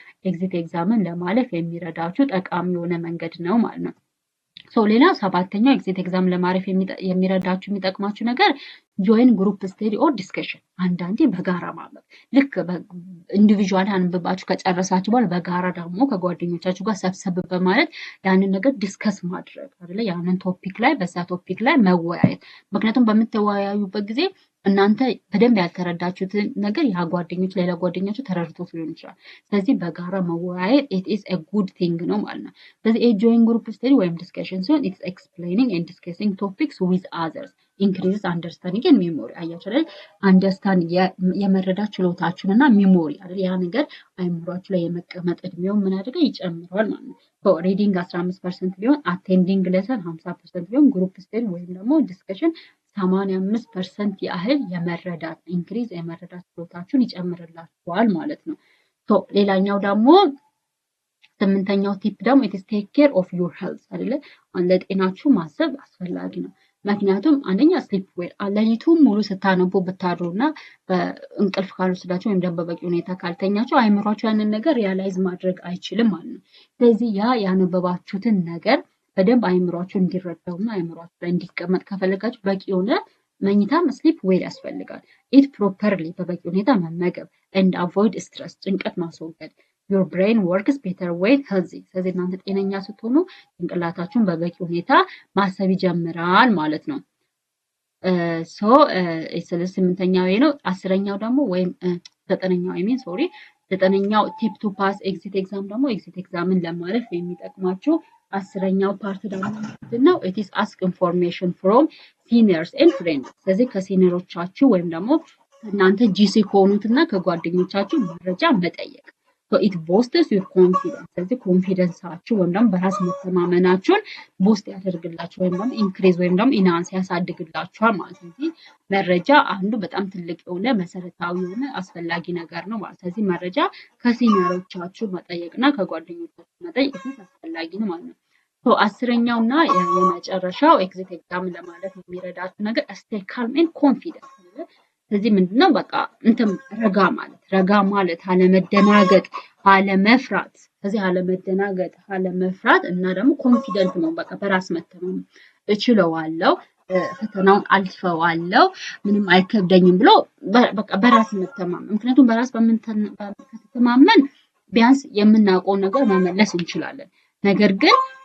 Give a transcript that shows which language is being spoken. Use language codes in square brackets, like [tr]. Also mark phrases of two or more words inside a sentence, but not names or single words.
[en] exit exam [am] ለማለፍ የሚረዳችሁ ጠቃሚ የሆነ መንገድ ነው ማለት ነው። ሶ ሌላ ሰባተኛው [en] exit exam [am] ለማረፍ የሚጠ-፣ የሚረዳችሁ የሚጠቅማችሁ ነገር [en] join group study or discussion። [am] አንዳንዴ በጋራ ማንበብ ልክ በ-፣ ኢንዲቪዥዋል አንብባችሁ ከጨረሳችሁ በኋላ በጋራ ደግሞ ከጓደኞቻችሁ ጋር ሰብሰብ በማለት ያንን ነገር ዲስከስ ማድረግ አይደለ? ያንን ቶፒክ ላይ በዛ ቶፒክ ላይ መወያየት። ምክንያቱም በምትወያዩበት ጊዜ እናንተ በደንብ ያልተረዳችሁትን ነገር ያ ጓደኞች፣ ሌላ ጓደኛችሁ ተረድቶት ሊሆን ይችላል። ስለዚህ በጋራ መወያየት [en] it is a good thing [am] ነው ማለት ነው። ስለዚህ ይሄ [en] join group study [am] ወይም ዲስከሽን ሲሆን [en] it's explaining and discussing topics with others increases understanding and memory። [am] አያችሁ አይደል? አንደርስታንድ የ-፣ የመረዳት ችሎታችሁን እና ሚሞሪ አይደል? ያ ነገር አይምሯችሁ ላይ የመቀመጥ እድሜውን ምን አድርገው ይጨምረዋል ማለት ነው። ሶ ሪዲንግ አስራ አምስት ፐርሰንት ቢሆን፣ [en] attending lesson [am] ሀምሳ ፐርሰንት ቢሆን፣ [en] group study [am] ወይም ደግሞ ዲስከሽን ሰማንያ አምስት ፐርሰንት ያህል የመረዳት ኢንክሪዝ የመረዳት ችሎታችሁን ይጨምርላችኋል ማለት ነው። ሶ ሌላኛው ደግሞ ስምንተኛው ቲፕ ደግሞ [en] it is take care of your health [am] አይደለ? አሁን ለጤናችሁ ማሰብ አስፈላጊ ነው። ምክንያቱም አንደኛ [en] sleep well፣ [am] አ፣ ሌሊቱን ሙሉ ስታነቡ ብታድሩ እና በእንቅልፍ ካልወሰዳችሁ ወይም ደግሞ በበቂ ሁኔታ ካልተኛችሁ አይምሯችሁ ያንን ነገር ሪያላይዝ ማድረግ አይችልም ማለት ነው። ስለዚህ ያ ያነበባችሁትን ነገር በደንብ አይምሯችሁ እንዲረዳውና አይምሯችሁ ላይ እንዲቀመጥ ከፈለጋችሁ በቂ የሆነ መኝታም [en] sleep well [am] ያስፈልጋል። [en] eat properly [am] በበቂ ሁኔታ መመገብ [en] and avoid stress [am] ጭንቀት ማስወገድ። [en] Your brain works better when healthy። [am] ስለዚህ እናንተ ጤነኛ ስትሆኑ ጭንቅላታችሁን በበቂ ሁኔታ ማሰብ ይጀምራል ማለት ነው። እ፣ ሶ፣ እ፣ ስለ ስምንተኛው ይሄ ነው። አስረኛው ደግሞ ወይም፣ እ፣ ዘጠነኛው፣ [en] I mean፣ [am] ሶሪ፣ ዘጠነኛው [en] tip to pass exit exam [am] ደግሞ [en] exit exam [am] ለማለፍ የሚጠቅማችሁ አስረኛው ፓርት ደግሞ ምንድን ነው? [en] It is ask information from seniors and friends። [am] ስለዚህ ከሲኒየሮቻችሁ ወይም ደግሞ እናንተ ጂ ሲ ከሆኑትና ከጓደኞቻችሁ መረጃ መጠየቅ። [en] So it boosts your confidence። [am] ስለዚህ ኮንፊደንሳችሁ ወይም ደግሞ በራስ መተማመናችሁን ቡስት ያደርግላችሁ ወይም ደግሞ ኢንክሪዝ ወይም ደግሞ ኢንሃንስ ያሳድግላችኋል ማለት ነው። ስለዚህ መረጃ አንዱ በጣም ትልቅ የሆነ መሰረታዊ የሆነ አስፈላጊ ነገር ነው ማለት ነው። ስለዚህ መረጃ ከሲኒየሮቻችሁ መጠየቅና ከጓደኞቻችሁ መጠየቅ አስፈላጊ ነው ማለት ነው። ሶ አስረኛው እና የ-፣ የመጨረሻው [en] exit exam [am] ለማለት የሚረዳችሁ ነገር [en] stay calm and confident። [am] ስለዚህ ምንድነው በቃ እንትን ረጋ ማለት፣ ረጋ ማለት፣ አለመደናገጥ፣ አለመፍራት። ስለዚህ አለመደናገጥ፣ አለመፍራት እና ደግሞ ኮንፊደንት መሆን፣ በቃ በራስ መተማመን፣ «እችለዋለሁ፣ እ፣ ፈተናውን አልፈዋለሁ፣ ምንም አይከብደኝም» ብሎ በ-፣ በቃ በራስ መተማመን። ምክንያቱም በራስ በምንተን-፣ በ-፣ ከተተማመን ቢያንስ የምናውቀውን ነገር መመለስ እንችላለን። ነገር ግን